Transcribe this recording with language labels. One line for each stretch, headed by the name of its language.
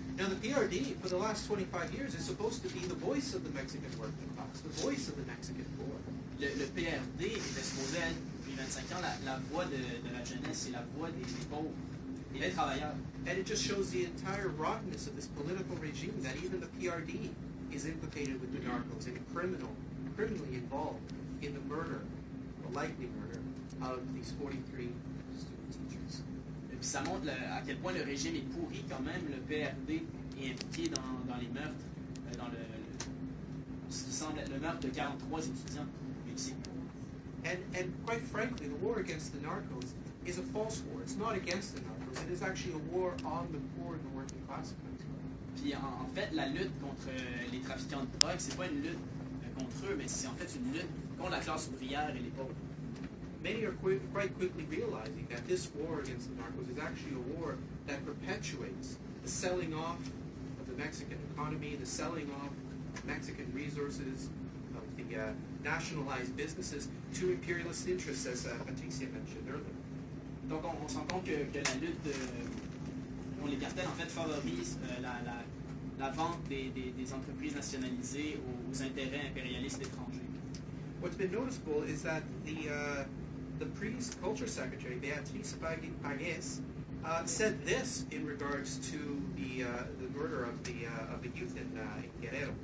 English: Now, the PRD, for the last 25 years, is supposed to be the voice of the Mexican working class, the voice of the Mexican poor.
French: Le PRD était supposé être, depuis 25 ans, la voix de la jeunesse et la voix des pauvres et des travailleurs.
English: And it just shows the entire rottenness of this political regime that even the PRD is implicated with the narcos and criminally involved in the murder, the likely murder, of these 43 student teachers.
French: Et puis ça montre à quel point le régime est pourri quand même. Le PRD est impliqué dans les meurtres, dans ce qui semble être le meurtre de 43 étudiants mexicains.
English: And quite frankly, the war against the narcos is a false war. It's not against the narcos. It is actually a war on the poor and the working class of Mexico.
French: Puis en fait, la lutte contre les trafiquants de drogue, c'est pas une lutte contre eux, mais c'est en fait une lutte contre la classe ouvrière et les pauvres.
English: Many are quite quickly realizing that this war against the narcos is actually a war that perpetuates the selling off of the Mexican economy, the selling off of Mexican resources, of the nationalized businesses to imperialist interests, as Patricia mentioned earlier.
French: Donc on se rend compte que la lutte contre les cartels en fait favorise la vente des entreprises nationalisées aux intérêts impérialistes étrangers.
English: What's been noticeable is that the previous culture secretary, Patricia Vejar, said this in regards to the murder of the youth in Guerrero.